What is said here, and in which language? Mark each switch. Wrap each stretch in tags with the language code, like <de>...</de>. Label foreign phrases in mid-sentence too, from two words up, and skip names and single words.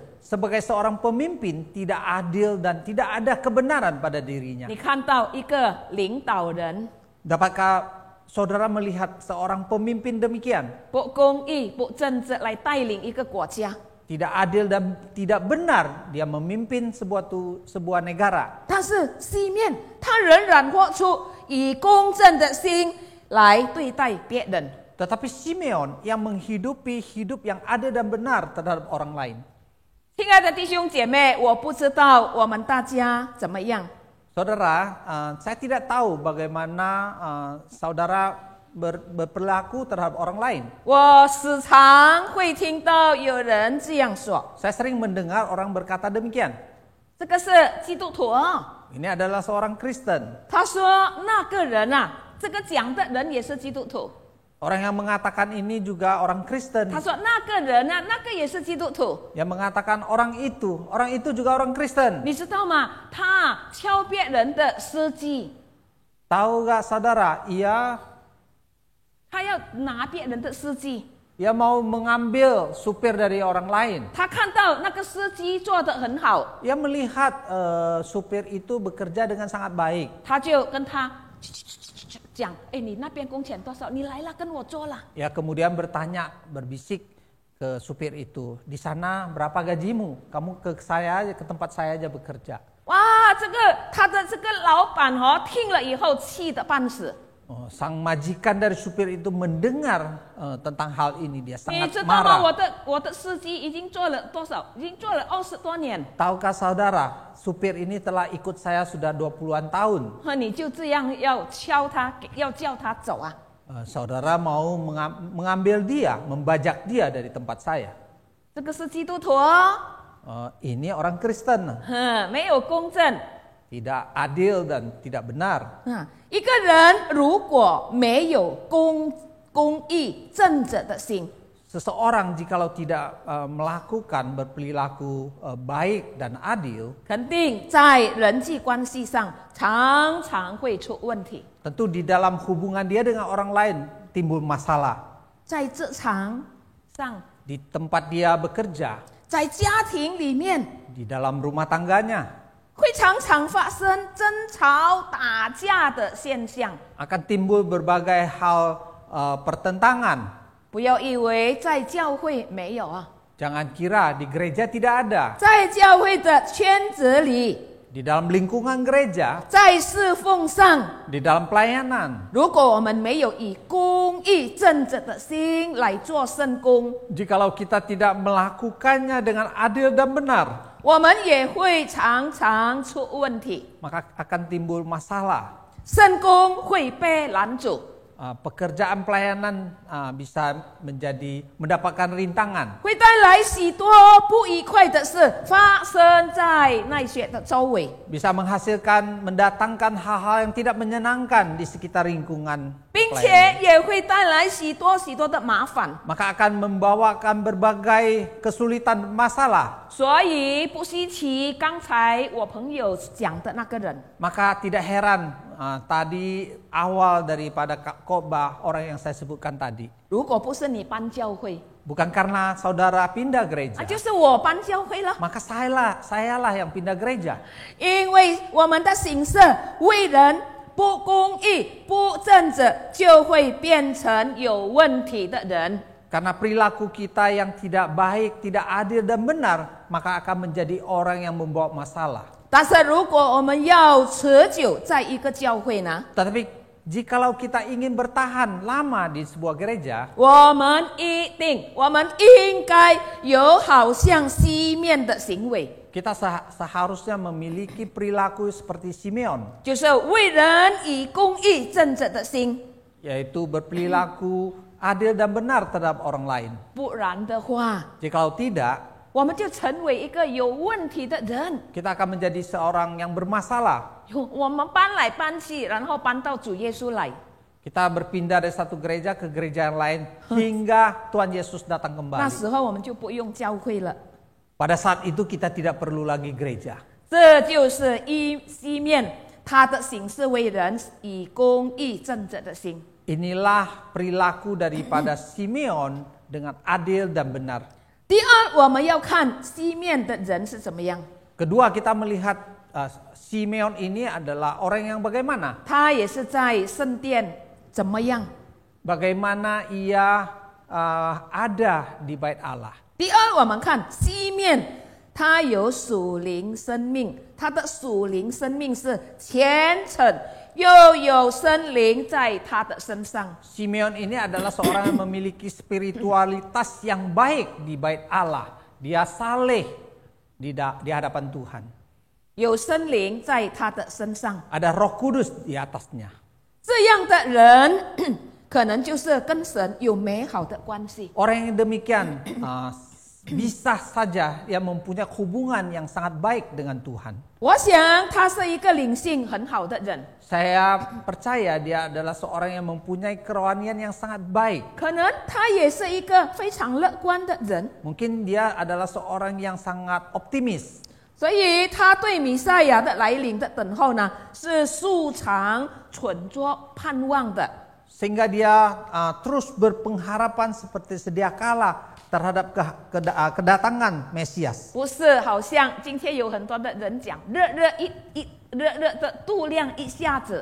<id>sebagai seorang pemimpin tidak adil dan tidak ada kebenaran pada dirinya.</id> <zh>你看到一个领导人</zh> <id>Dapatkah saudara melihat seorang pemimpin demikian?</id> <zh>不公义、不正直来带领一个国家，</zh> <id>Tidak adil dan tidak benar dia memimpin sebuah negara.</id> <zh>但是西面他仍然活出以公正的心来对待别人。</zh> <id>Tetapi Simeon yang menghidupi hidup yang adil dan benar terhadap orang lain.</id> <zh>亲爱的弟兄姐妹，我不知道我们大家怎么样。</zh> <id>Saudara, saya tidak tahu bagaimana saudara berperilaku terhadap orang lain.</id> <zh>我时常会听到有人这样说</zh> <id>Saya sering mendengar orang berkata demikian.</id> <zh>这个是基督徒啊。</zh> <id>Ini adalah seorang Kristen.</id> <zh>他说那个人啊，这个讲的人也是基督徒。</zh> <id>Orang yang mengatakan ini juga orang Kristen.</id> <zh>他说那个人啊，那个也是基督徒。</zh> <id>Yang mengatakan orang itu juga orang Kristen.</id> <zh>你知道吗？他敲别人的司机，</zh> <id>Tahu gak saudara, ia</id> <zh>他要拿别人的司机。</zh> <id>mau mengambil supir dari orang lain.</id> <zh>他看到那个司机做得很好，</zh> <id>Ia melihat supir itu bekerja dengan sangat baik.</id> <zh>他就跟他讲：“哎，你那边工钱多少？你来了，跟我做了。”</zh> <id>Ya kemudian berbisik ke supir itu, di sana berapa gajimu? Kamu ke tempat saya aja bekerja.</id> <zh>哇，他的这个老板听了以后气得半死。</zh> <id>Sang majikan dari supir itu mendengar tentang hal ini, dia</id> <zh>你</zh> <id>sangat</id> <zh>知道吗？</zh> <id>marah.</id> <zh>我的司机已经做了多少？已经做了20多年。</zh> <id>Tahukah saudara, supir ini telah ikut saya sudah 20-an tahun.</id> <zh>你就这样要敲他，要叫他走啊？</zh> <id>Saudara mau mengambil dia, membajak dia dari tempat saya.</id> <zh>这个是基督徒哦，</zh> <id>Ini orang Kristen,</id> <zh>没有公正。</zh> <id>tidak adil dan tidak benar.</id> <zh>一个人如果没有公义正直的心，</zh> <id>Seseorang jikalau tidak melakukan berperilaku baik dan adil,</id> <zh>肯定在人际关系上常常会出问题。</zh> <id>tentu di dalam hubungan dia dengan orang lain timbul masalah.</id> <zh>在职场上，</zh> <id>Di tempat dia bekerja,</id> <zh>在家庭里面，</zh> <id>di dalam rumah tangganya,</id> <zh>会常常发生争吵、打架的现象。</zh> <id>akan timbul berbagai hal pertentangan.</id> <zh>不要以为在教会没有啊，</zh> <id>Jangan kira di gereja tidak ada.</id> <zh>在教会的圈子里，</zh> <id>Di dalam lingkungan gereja,</id> <zh>在侍奉上，</zh> <id>di dalam pelayanan,</id> <zh>如果我们没有以公义正直的心来做圣工，</zh> <id>jikalau kita tidak melakukannya dengan adil dan benar,</id> <zh>我们也会常常出问题，</zh> <id>maka akan timbul masalah.</id> <zh>圣工会被拦阻。</zh> <id>pekerjaan pelayanan bisa mendapatkan rintangan.</id> <zh>会带来许多不愉快的事发生在那些的周围，</zh> <id>Bisa mendatangkan hal-hal yang tidak menyenangkan di sekitar lingkungan</id> <zh>并</zh> <id>pelayanan.</id> <zh>且也会带来许多的麻烦。</zh> <id>Maka akan membawakan berbagai kesulitan masalah.</id> <zh>所以不稀奇，刚才我朋友讲的那个人，</zh> <id>Maka tidak heran tadi awal daripada khotbah orang yang saya sebutkan tadi.</id> <zh>如果不是你搬教会，</zh> <id>Bukan karena saudara pindah</id> <zh>那</zh> <id>gereja,</id> <zh>就是我搬教会了。</zh> <id>maka sayalah yang pindah gereja.</id> <zh>因为我们的行事为人不公义、不正直，就会变成有问题的人。</zh> <id>Karena perilaku kita yang tidak baik, tidak adil dan benar, maka akan menjadi orang yang membawa masalah.</id> <zh>但是如果我们要持久在一个教会呢，</zh> <id>Tetapi jikalau kita ingin bertahan lama di sebuah gereja,</id> <zh>我们应该有好像西面的行为，</zh> <id>kita seharusnya memiliki perilaku seperti Simeon,</id> <zh>就是为人以公义正直的心。</zh> <id>yaitu berperilaku adil dan benar terhadap orang lain.</id> <zh>不然的话，</zh> <id>Jikalau tidak,</id> <zh>我们就成为一个有问题的人。</zh> <id>kita akan menjadi seorang yang bermasalah.</id> <zh>我们搬来搬去，然后搬到主耶稣来。</zh> <id>Kita berpindah dari satu gereja ke gereja yang lain hingga Tuhan Yesus datang</id> <zh>那</zh> <id>kembali.</id> <zh>时候我们就不用教会了。</zh> <id>Pada saat itu kita tidak perlu lagi gereja.</id> <zh>这就是西面他的行事为人以公义正直的心。</zh> <id>Inilah perilaku daripada Simeon dengan adil dan benar.</id> <zh>第二，我们要看西面的人是怎么样。</zh> <id>Kedua, kita melihat Simeon ini adalah orang yang bagaimana?</id> <zh>他也是在圣殿怎么样？</zh> <id>Bagaimana ia ada di bait Allah.</id> <zh>第二，我们看西面，他有属灵生命，他的属灵生命是虔诚，又有圣灵在他的身上。</zh> <id>Simeon ini adalah seorang yang memiliki spiritualitas yang baik di bait Allah. Dia saleh di hadapan Tuhan.</id> <zh>有圣灵在他的身上，</zh> <id>Ada Roh Kudus di atasnya.</id> <zh>这样的人可能就是跟神有美好的关系。</zh> <id>Orang yang demikian bisa saja dia mempunyai hubungan yang sangat baik dengan Tuhan.</id> <zh>我想他是一个灵性很好的人，</zh> <id>Saya percaya dia adalah seorang yang mempunyai kerohanian yang sangat baik.</id> <zh>可能他也是一个非常乐观的人，</zh> <id>Mungkin dia adalah seorang yang sangat optimis.</id> <zh>所以他对弥赛亚的来临的等候呢，是素常存着盼望的。</zh> <id>Sehingga dia terus berpengharapan seperti sedia kala terhadap kedatangan Mesias.</id> <zh>不是好像今天有很多的人讲，热热的度量一下子，</zh>